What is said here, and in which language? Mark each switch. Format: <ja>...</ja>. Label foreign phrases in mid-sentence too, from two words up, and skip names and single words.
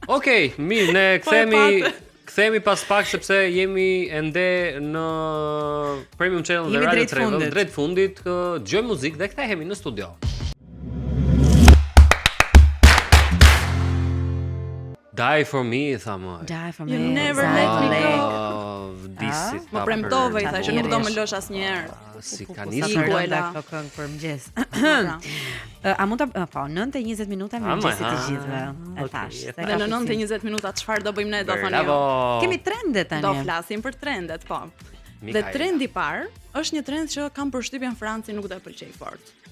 <sq>Okej, mirë, ne kthehemi pas pak sepse jemi ende në Premium Channel dhe Radio Travel drejt fundit, dëgjojmë muzikë dhe kthehemi në studio.</sq> <en>Die for me,</en> <sq>tha më.</sq> <en>Die for me. You never let me go.</en> <sq>Vdisi. Më premtove, i tha që nuk do më lësh asnjëherë. Si ka Sa nisur përlonda këto këngë për mëngjes. A mund ta po 9:20 minuta me mëngjesit të gjithëve. E thash. Dhe në 9:20 minuta çfarë do bëjmë ne, do thoni ju? Kemi trende tani. Do flasim për trendet, po. Dhe trendi i parë është një trend që kam përshtypjen Franci nuk do e pëlqej fort.</sq>